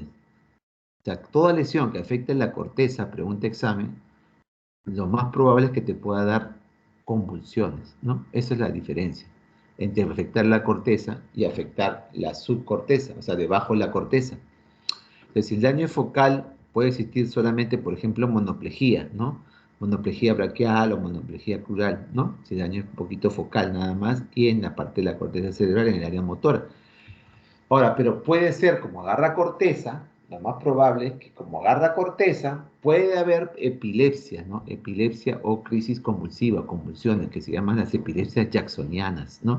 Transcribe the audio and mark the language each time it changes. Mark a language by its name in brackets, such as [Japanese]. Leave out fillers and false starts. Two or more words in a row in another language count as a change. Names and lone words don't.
[Spanish] O sea, toda lesión que afecte la corteza, pregunta examen, lo más probable es que te pueda dar convulsiones, ¿no? Esa es la diferencia entre afectar la corteza y afectar la subcorteza, o sea, debajo de la corteza. Entonces, si el daño focal puede existir solamente, por ejemplo, monoplejía, ¿no? Monoplejía braquial o monoplejía crural, ¿no? Si el daño es un poquito focal nada más y en la parte de la corteza cerebral, en el área motora. Ahora, pero puede ser como agarra corteza, lo más probable es que como agarra corteza, puede haber epilepsia, ¿no? Epilepsia o crisis convulsiva, convulsiones, que se llaman las epilepsias jacksonianas, ¿no?